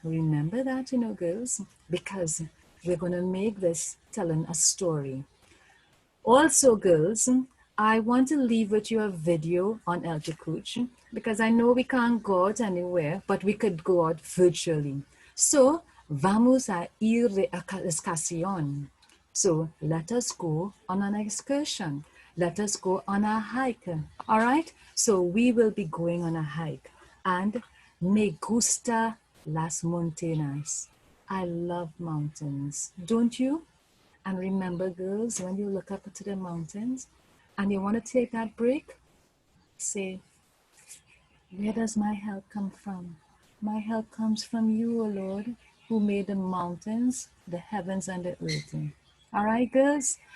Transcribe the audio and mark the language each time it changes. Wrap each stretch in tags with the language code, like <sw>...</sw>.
<en>Remember that, girls? Because we're going to make this telling a story. Also, girls, I want to leave with you a video on El Tucuche because I know we can't go out anywhere, but we could go out virtually.</en> <es>So, vamos a ir de excursión.</es> <en>So, let us go on an excursion. Let us go on a hike. All right? So, we will be going on a hike.</en> <es>And me gusta las montañas.</es> <en>I love mountains. Don't you? And remember, girls, when you look up to the mountains and you want to take that break, say, where does my help come from? My help comes from you, O Lord, who made the mountains, the heavens, and the earth. All right, girls?</en>